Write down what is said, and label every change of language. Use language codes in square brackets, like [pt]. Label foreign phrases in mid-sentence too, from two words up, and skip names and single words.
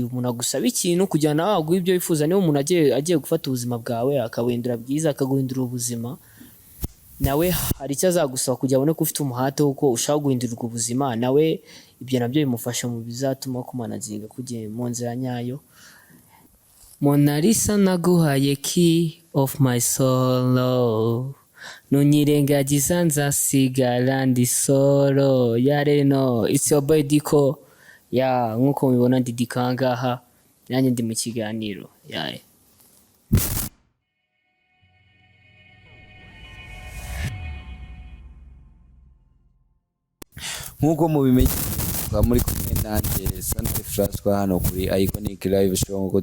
[rw] umuntu agusaba ikintu kugira nawe aguhe ibyo wifuza niba umuntu agiye gufata ubuzima bwawe akabuhindura bwiza akaguhindura ubuzima nawe hari icyo azagusaba kugira abone ko ufite umuhate w'uko ushaka guhindurirwa ubuzima nawe ibyo nabyo bimufasha mu bizatuma kumanaginga kugiye mu nzira nyayo Mona Lisa naguhaye [en] key of my soul [rw] nunyirengagiza nzasigara ndi solo yareno [en] it's your boy [rw] Dico nkuko mubibona ndi Dico ngaha nanjye ndi mu kiganiro nkuko mubimenye muri kumwe nanjye Santé François hano kuri IKONIC LIVE SHOW nkuko